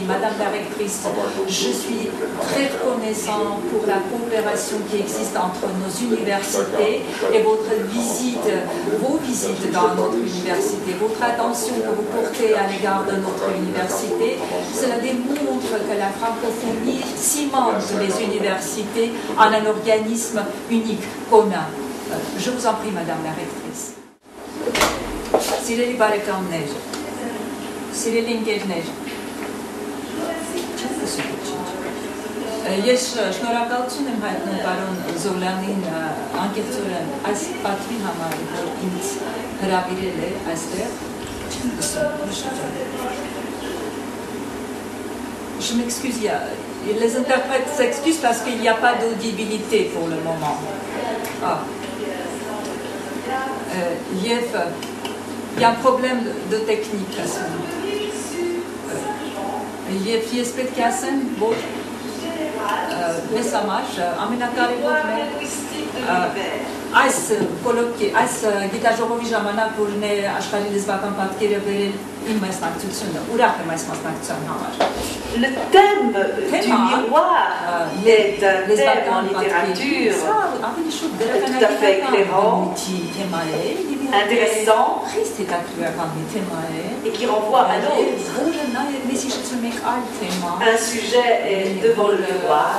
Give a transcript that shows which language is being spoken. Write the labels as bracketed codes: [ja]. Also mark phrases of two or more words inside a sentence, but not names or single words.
[fr] Madame la rectrice, je suis très reconnaissant pour la coopération qui existe entre nos universités et votre visite, vos visites dans notre université, votre attention que vous portez à l'égard de notre université. Cela démontre que la francophonie cimente les universités en un organisme unique, commun. Je vous en prie, Madame la rectrice. [hy] Սիրելի բարեկամներ, սիրելի ընկերներ, ես շնորհակալություն եմ հայտնում պարոն Զոլյանին անկեղծորեն այս պատվի համար, որ ինձ հրավիրել է այստեղ, չեմ [fr] Je m'excuse, les interprètes s'excusent parce qu'il n'y a pas d'audibilité pour le moment. Ah. Il y a un problème de technique à ce moment. Il y a mais ça marche. [hy] Այս կոլոկի, այս գիտաժողովի ժամանակ, որն է աշխարհի լեզվական պատկերը վերել իմ մասնակցությունը, ուրախ եմ այս մասնակցության համար։ [fr] Le thème du miroir est un thème en littérature tout à fait éclairant, intéressant et qui renvoie à l'autre. Un sujet est devant le miroir.